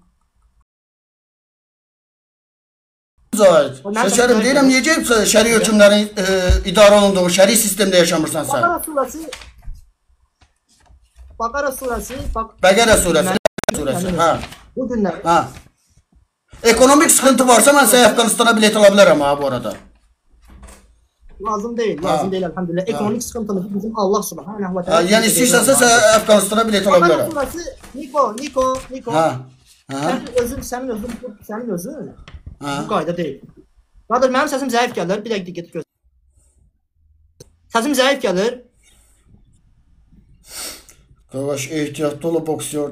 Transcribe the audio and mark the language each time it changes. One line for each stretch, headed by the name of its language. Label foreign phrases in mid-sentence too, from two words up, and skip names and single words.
Azerbaijani: Zahid, şəkərim deyirəm, niyə deyib şəriə hökmlərin idarə olunduğu şəri sistemdə yaşamırsan sən? Bakara surəsi, Bəqərə surəsi, ha. Bu günlər. Ha. Ekonomik sıxıntı varsa mən sənə Əfqanistana bilet ala bilərəm ha bu arada.
Turkish: Lazım değil elhamdülillah. Ekonomik sıkıntımız bizim
Arabic: الله سبحانه وتعالى.
Azerbaijani: Yəni istəyirsənsə sən Əfqanistana bilet ala bilərəm. Bakara surəsi, Niko. Ha. Sənin özün bu qayda deyil. Qadir, mənim səsim zəif gəlir. Bir dəqiqə diqqət göstər. Səsim zəif gəlir. Qavaş ehtiyatlı ol, boksyordur.